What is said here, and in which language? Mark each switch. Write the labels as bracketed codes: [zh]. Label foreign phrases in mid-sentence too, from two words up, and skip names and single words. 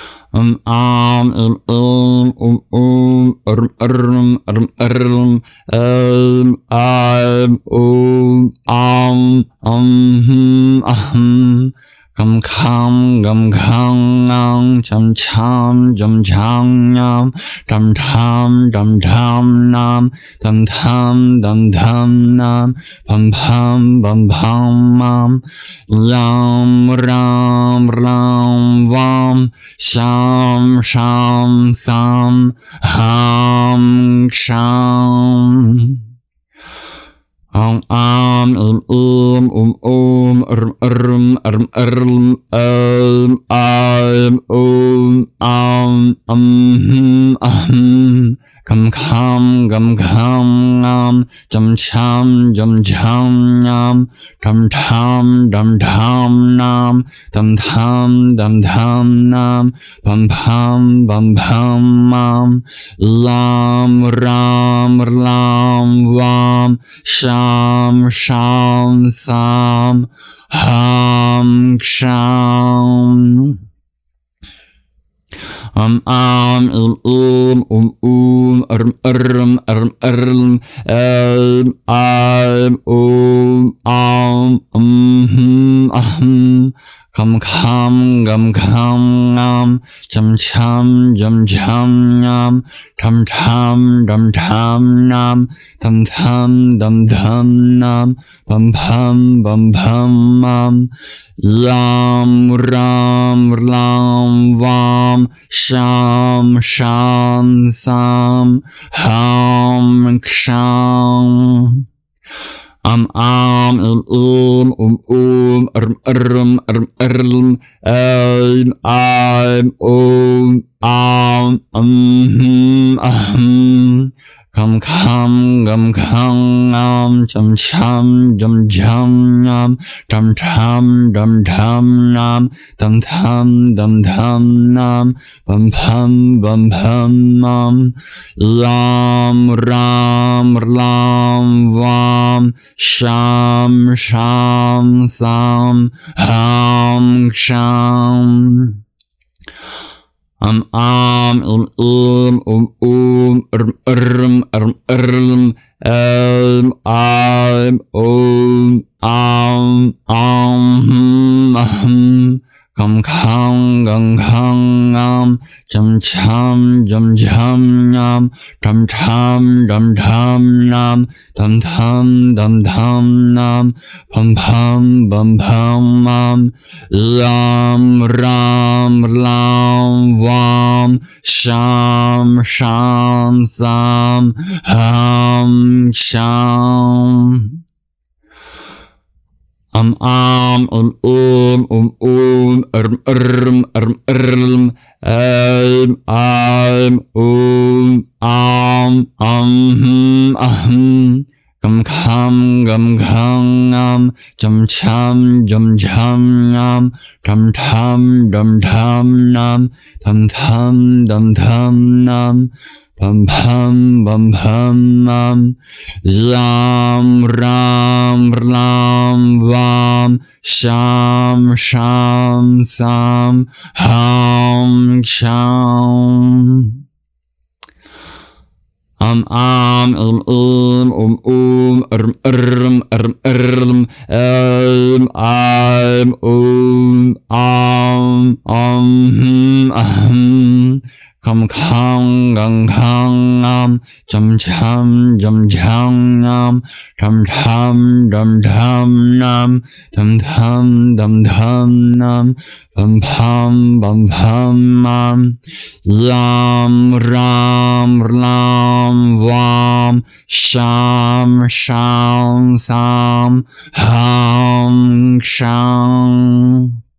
[sa] Gum kham gum khang ngang cham cham jum chang nyam dum tham nam dum tham nam pam pam bum pam mam lam ram vam sham sam ham sham Om Gum kham gum kham ngam jum cham nyam dum tham nam dum tham nam pam pam mam lam ram vam sham sam ham sham Gum kham gum kham ngam jum cham nyam dum tham nam dum tham nam pam pam mam lam ram vam sham sam ham sham Gum kham gum kham ngam jum cham nyam dum tham nam dum tham nam pam pam mam lam ram vam sham sam ham sham Gum kham gum kham ngam jum cham nyam dum tham nam dum tham nam pam pam mam lam ram vam sham sam ham sham Gum kham gum kham ngam jum cham nyam dum tham nam dum tham nam pam pam mam lam ram vam sham sam ham sham Gum kham gum kham ngam jum cham nyam dum tham nam dum tham nam pam pam mam lam ram vam sham sam ham sham